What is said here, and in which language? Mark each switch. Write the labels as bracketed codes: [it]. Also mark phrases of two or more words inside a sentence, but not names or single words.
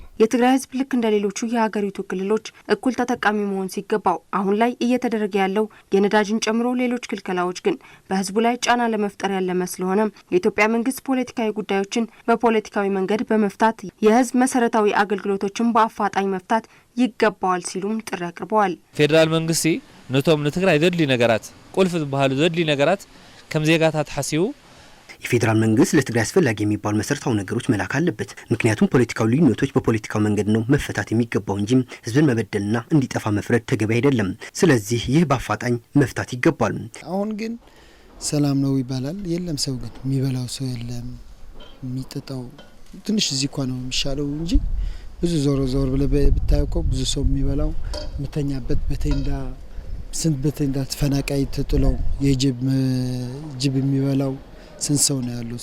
[am] የትግራይ ህዝብ ልክ እንደሌሎቹ የሀገሪቱ ክልሎች እኩል ተጠቃሚ መሆን ሲገባው አሁን ላይ እየተደረገ ያለው የነዳጅን ጨምሮ ሌሎች ክልከላዎች ግን በህዝቡ ላይ ጫና ለመፍጠር ያለመ ስለሆነ የኢትዮጵያ መንግስት ፖለቲካዊ ጉዳዮችን በፖለቲካዊ መንገድ በመፍታት የህዝብ መሰረታዊ አገልግሎቶችን በአፋጣኝ መፍታት ይገባዋል ሲሉም ጥሪ አቅርበዋል። [ti] ፌደራል መንግስቲ ነቶም ንትግራይ ዘድሊ ነገራት ቁልፍ ዝበሃሉ ዘድሊ ነገራት ከም ዜጋታት ሓሲቡ [am] የፌዴራል መንግስት ለትግራይ አስፈላጊ የሚባሉ መሰረታዊ ነገሮች መላክ አለበት። ምክንያቱም ፖለቲካዊ ልዩነቶች በፖለቲካው መንገድ ነው መፈታት የሚገባው እንጂ ህዝብን መበደልና እንዲጠፋ መፍረድ ተገቢ አይደለም። ስለዚህ ይህ በአፋጣኝ መፍታት ይገባል። አሁን ግን ሰላም ነው ይባላል፣ የለም ሰው ግን የሚበላው ሰው የለም፣ የሚጠጣው ትንሽ እዚህ እንኳን ነው የሚሻለው እንጂ ብዙ ዞር ብለህ ብታውቀው ብዙ ሰው የሚበላው የሚተኛበት በቴንዳ ስንት በቴንዳ ተፈናቃይ ተጥለው የጅብ የሚበላው ስንት ሰው ነው ያለው?